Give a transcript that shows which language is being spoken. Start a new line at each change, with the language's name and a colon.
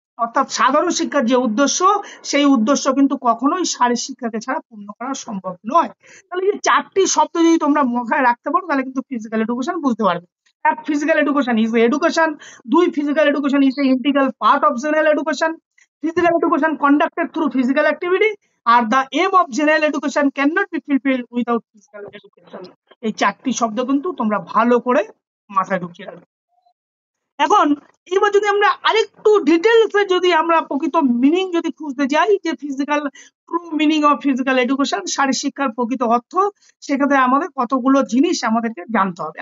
Bangla: অর্থাৎ সাধারণ শিক্ষার যে উদ্দেশ্য, সেই উদ্দেশ্য কিন্তু কখনোই শারীরিক শিক্ষাকে ছাড়া পূর্ণ করা সম্ভব নয়। তাহলে এই 4টি শব্দ যদি তোমরা মাথায় রাখতে পারো, তাহলে কিন্তু ফিজিক্যাল এডুকেশন বুঝতে পারবে।
English: এক, physical education is education. 2, physical education is a integral part of general education. Physical education conducted through physical activity, আর the aim of general education cannot be fulfilled without physical education।
Bangla: এই 4টি শব্দ কিন্তু তোমরা ভালো করে মাথায় ঢুকিয়ে রাখবে। এখন এবার যদি আমরা আরেকটু ডিটেলসে যদি আমরা প্রকৃত মিনিং যদি খুঁজতে যাই, যে physical
English: true meaning of physical education,
Bangla: শারীরিক শিক্ষার প্রকৃত অর্থ, সেক্ষেত্রে আমাদের কতগুলো জিনিস আমাদেরকে জানতে হবে।